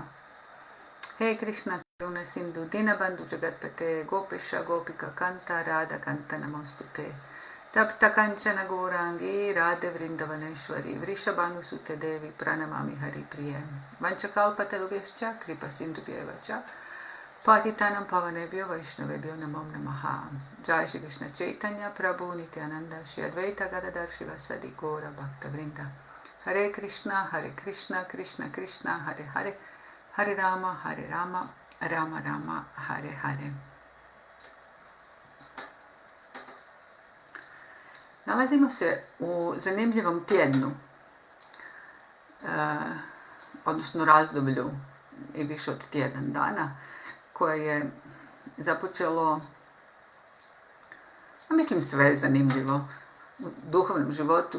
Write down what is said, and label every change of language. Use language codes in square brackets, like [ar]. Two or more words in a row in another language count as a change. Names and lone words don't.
[sa] He Krishna Karuna Sindhu Dinabandhu Jagatpate Gopesha Gopika Kanta Radha Kanta Namostute Tapta Kanchana Gourangi Radhe Vrindavaneshwari Vrishabhanu Sute Devi Pranamami Hari Priye Vanchakalpatarubhyascha Kripa Sindhubhyevacha Patitanam Pavanebhyo Vaishnavebhyo Namom Namaha. Jai Shri Krishna Chaitanya Prabhu Nityananda Shri Advaita Gadadhar Shivasadi Gaura Bhakta Vrinda. Hare Krishna Krishna Krishna Hare Hare Hare Rama, Rama Rama, Hare Hare. [hr] Nalazimo se u zanimljivom tjednu, odnosno razdoblju i više od tjedan dana, koje je započelo, mislim sve je zanimljivo, u duhovnom životu.